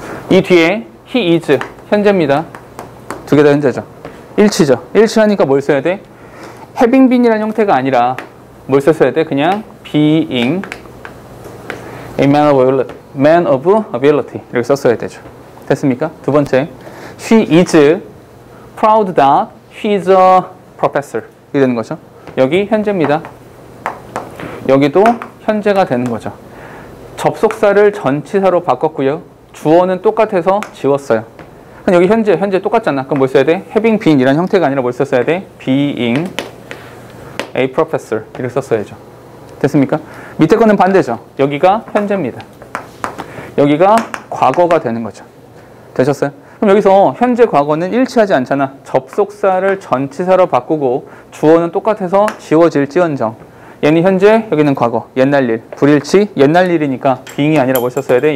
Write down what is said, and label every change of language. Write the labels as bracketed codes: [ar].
[ko] 이 뒤에 he is 현재입니다. 두 개 다 현재죠. 일치죠. 일치하니까 뭘 써야 돼? having been이라는 형태가 아니라 뭘 썼어야 돼? 그냥 [en] being a man of ability [ko] 이렇게 썼어야 되죠. 됐습니까? 두 번째 [en] she is proud that she is a professor [ko] 이렇게 되는 거죠. 여기 현재입니다. 여기도 현재가 되는 거죠. 접속사를 전치사로 바꿨고요. 주어는 똑같아서 지웠어요. 그럼 여기 현재 똑같잖아. 그럼 뭘 써야 돼? having been 이라는 형태가 아니라 뭘 썼어야 돼? [en] being a professor [ko] 이렇게 썼어야죠. 됐습니까? 밑에 거는 반대죠. 여기가 현재입니다. 여기가 과거가 되는 거죠. 되셨어요? 그럼 여기서 현재 과거는 일치하지 않잖아. 접속사를 전치사로 바꾸고 주어는 똑같아서 지워질지언정 얘는 현재, 여기는 과거, 옛날 일, 불일치, 옛날 일이니까 being이 아니라 뭘 썼어야 돼?